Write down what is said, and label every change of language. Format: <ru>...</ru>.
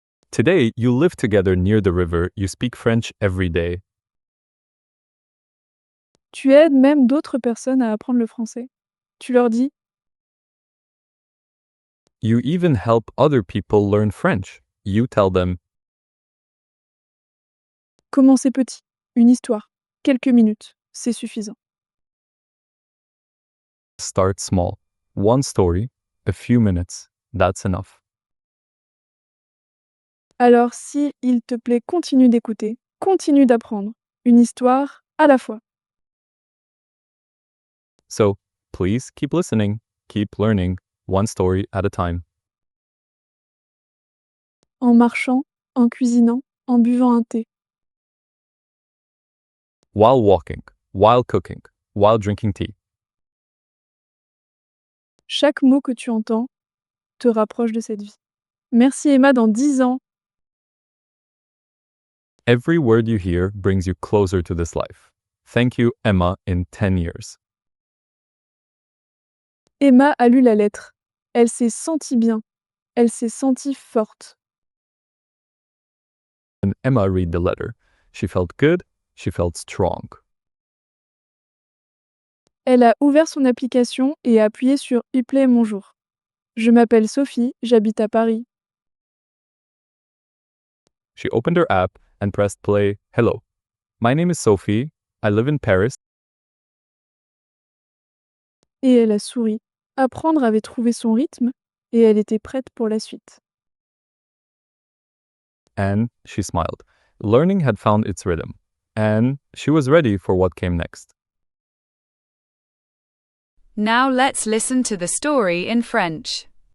<en>Today, you live together near the river. You speak French every day.</en> <fr>Tu aides même d'autres personnes à apprendre le français. Tu leur dis</fr> <en>You even help other people learn French. You tell them,</en> <fr>Commencez petit. Une histoire. Quelques minutes. C'est suffisant.</fr> <en>start small. One story, a few minutes. That's enough.</en> <fr>Alors, si il te plaît, continue d'écouter. Continue d'apprendre. Une histoire à la fois.</fr> <en>So, please keep listening, keep learning, one story at a time.</en> <fr>En marchant, en cuisinant, en buvant un thé.</fr> <en>While walking, while cooking, while drinking tea.</en> <fr>Chaque mot que tu entends te rapproche de cette vie. Merci Emma dans 10 ans.</fr> <en>Every word you hear brings you closer to this life. Thank you, Emma, in 10 years.</en> <fr>Emma a lu la lettre. Elle s'est sentie bien. Elle s'est sentie forte.</fr> <en>And Emma read the letter. She felt good, she felt strong.</en> <fr>Elle a ouvert son application et a appuyé sur Uplay mon jour. Je m'appelle Sophie, j'habite à Paris.</fr> <en>She opened her app and pressed play. Hello. My name is Sophie. I live in Paris.</en> <fr>Et elle a souri. Apprendre avait trouvé son rythme et elle était prête pour la suite.</fr> <en>And she smiled. Learning had found its rhythm. And she was ready for what came next. Now let's listen to the story in French.</en>